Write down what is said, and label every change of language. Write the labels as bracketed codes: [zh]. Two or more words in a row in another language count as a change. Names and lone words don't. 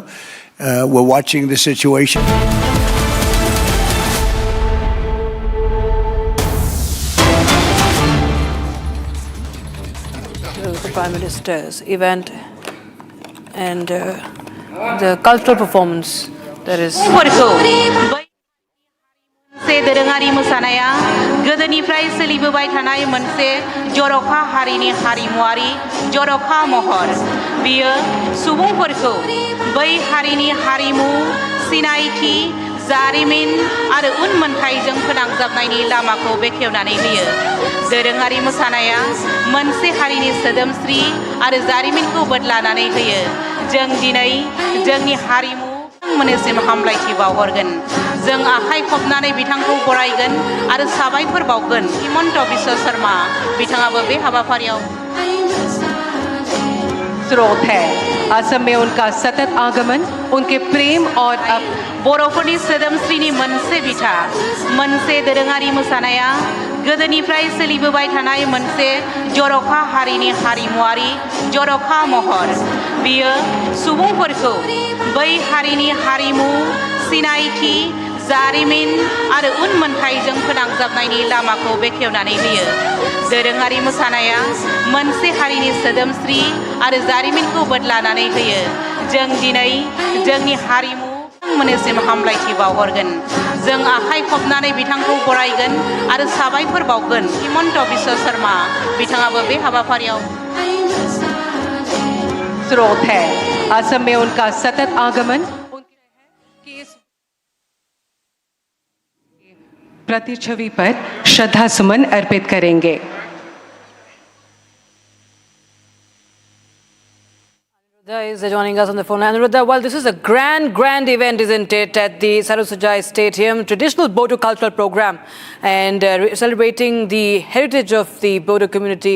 [en] We're watching the situation. The Prime Minister's event and the cultural performance that is. [brx] दोरोङारि मोसानाया गोदोनिफ्राय सोलिबोबाय थानाय मोनसे जर'खा हारिनि हारिमुआरि जर'खा महर। बियो सुबुंफोरखौ बै हारिनि हारिमु, सिनायथि, जारिमिन आरो उनमोनथाइजों फोनांजाबनायनि लामाखौ बेखेवनानै होयो। दोरोङारि मोसानाया मोनसे हारिनि सोदोमस्रि आरो जारिमिनखौ बदलानानै होयो। जों दिनै जोंनि हारिमु मोननिसिम हामलायथि बावहरगोन। जों आखाइ खबनानै बिथांखौ बरायगोन आरो साबायखर बावगोन। हिमन्त बिश्व शर्मा बिथाङाबो बे हाबाफारियाव [hi] स्रोत है। असम में उनका सतत आगमन उनके प्रेम और [brx] बर'फोरनि सोदोमस्रिनि मोनसे बिथा। मोनसे दोरोङारि मोसानाया गोदोनिफ्राय सोलिबोबाय थानाय मोनसे जर'खा हारिनि हारिमुआरि जर'खा महर। बियो सुबुंफोरखौ बै हारिनि हारिमु, सिनायथि, जारिमिन आरो उनमोनथाइजों फोनांजाबनायनि लामाखौ बेखेवनानै होयो। दोरोङारि मोसानाया मोनसे हारिनि सोदोमस्रि आरो जारिमिनखौ बदलानानै होयो जों दिनै जोंनि हारिमु मोननिसिम हामलायथि बावहरगोन जों आखाइ खबनानै बिथांखौ बरायगोन आरो साबायखर बावगोन हिमन्त बिश्व शर्मा बिथाङाबो बे हाबाफारियाव [hi] स्रोत है असम में उनका सतत आगमन प्रतिच्छवि पर श्रद्धा सुमन अर्पित करेंगे [en] Anuruddha is joining us on the phone. Anuruddha, well, this is a grand event, isn't it, at the Sarusajai Stadium, traditional Bodo cultural program and celebrating the heritage of the Bodo community.